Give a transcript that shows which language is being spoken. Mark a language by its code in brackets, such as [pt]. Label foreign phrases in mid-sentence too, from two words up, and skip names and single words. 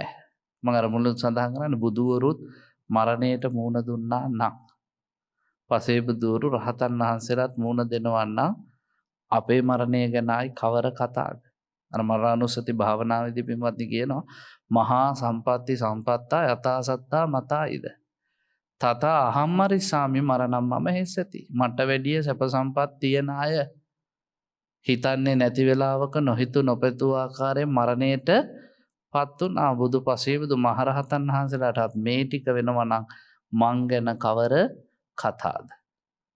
[si] මම අර මුලින් සඳහන් කරන්නේ බුදුවරුත් මරණයට මුහුණ දුන්නා නම් පසේ බුදුවරු රහතන් වහන්සේලාත් මුහුණ දෙනවා නම් අපේ මරණය ගැනයි කවර කතාවද? අර මරණානුස්සති භාවනාවේදී පින්වත්නි කියනවා [pi] මහා සම්පatti සම්පත්තා යථා සත්තා මතායිද තථා අහම්මරිසාමි මරණම් මම හෙස්සති. [si] මට වැඩිය සැප සම්පත් තියන අය හිතන්නේ නැති වෙලාවක නොහිතු නොපැතු ආකාරයෙන් මරණයට පත් වුණා. බුදු පසේ බුදු මහරහතන් වහන්සේලාටත් මේ ටික වෙනවා නම් මං ගැන කවර කතාද?